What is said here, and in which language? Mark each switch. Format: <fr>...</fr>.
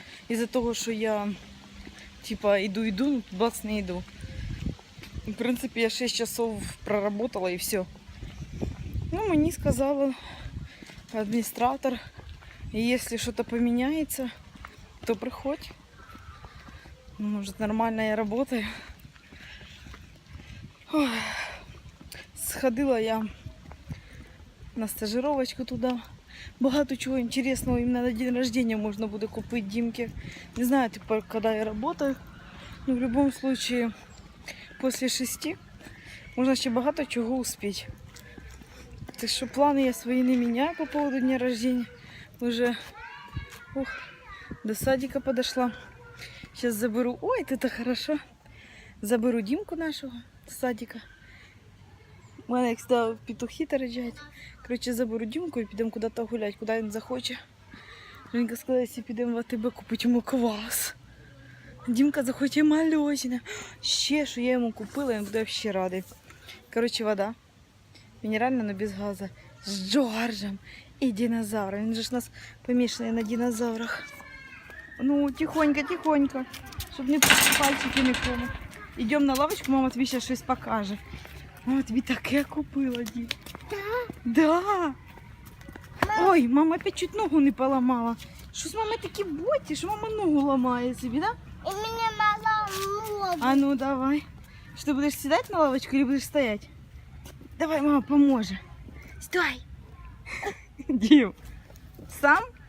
<uk>Із-за того, що я, типа, іду, бац, не йду. В принципі, я 6</uk> <ru>часов проработала</ru> <uk>і все. Ну, мені сказала адміністратор, якщо щось поміняється, то приходь.</uk> <ru>Может, нормально я работаю. Ой. Сходила я на стажировочку туди.</ru> <uk>Багато чого інтересного іменно на</uk> <ru>день рождения</ru> <uk>можна буде купити Дімки. Не знаю тепер, коли я работаю.</uk> <ru>Но в любом случае, после 6</ru> <uk>можна ще багато чого успіти. Так що плани я свої не міняю</uk> <ru>по поводу дня рождения. Уже до садика подошла. Сейчас заберу... Ой, это хорошо.</ru> <uk>Заберу Дімку нашого з садика. У мене, як завжди, петухи торчать. Короче, заберу Дімку і підемо куди-то гуляти, куди він захоче. Женька сказала, якщо підемо в АТБ, купити йому квас. Дімка захоче мальосіне. Ще, що я йому купила, він буде ще радий. Короче, вода. Мінеральна, але без газу. З Джорджем і динозавром. Він же ж нас помішаний на динозаврах. Ну, тихонько, тихонько, щоб не пальчики не кому. Йдемо на лавочку, мама тобі ще щось покаже. Мама тобі таке купила, Дім.</uk> <ru>Да. Ой, мама опять чуть ногу не поламала.</ru> <uk>Що з мами такі боті, що мама ногу ламає собі, да?</uk> <ru>И мне мало ногу. А ну давай.</ru> <uk>Що ти будеш сідати на лавочку</uk> <ru>или будеш стоять?</ru> <uk>Давай, мама поможе. Стой. Дім. Сам?</uk>